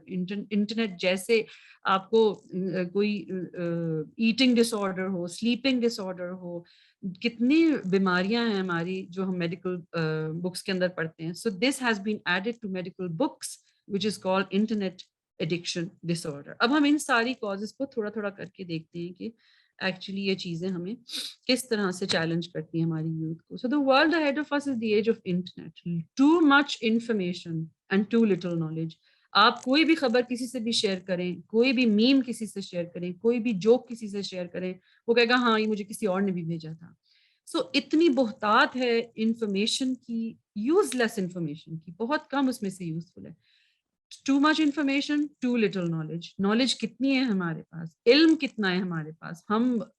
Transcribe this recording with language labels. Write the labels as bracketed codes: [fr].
[ur] Internet جیسے آپ کو کوئی ایٹنگ ڈس آرڈر ہو، سلیپنگ ڈس آرڈر ہو، کتنی بیماریاں ہیں ہماری جو ہم میڈیکل بکس کے اندر پڑھتے ہیں. [en] So this has been added to medical books which is called internet addiction disorder. [ur] اب ہم ان ساری کازز کو تھوڑا تھوڑا کر کے دیکھتے ہیں کہ ایکچولی یہ چیزیں ہمیں کس طرح سے چیلنج کرتی ہیں ہماری یوتھ کو. [en] So the world ahead of us is the age of internet. Too much information and too little knowledge. [ur] آپ کوئی بھی خبر کسی سے بھی شیئر کریں، کوئی بھی میم کسی سے شیئر کریں، کوئی بھی جوک کسی سے شیئر کریں، وہ کہے گا ہاں یہ مجھے کسی اور نے بھی بھیجا تھا. سو اتنی بہتات ہے انفارمیشن کی، یوز لیس انفارمیشن کی، بہت کم اس میں سے یوزفل ہے. [en] Too much information, too little knowledge. [ur] Knowledge کتنی ہے ہمارے پاس، علم کتنا ہے ہمارے پاس. ہم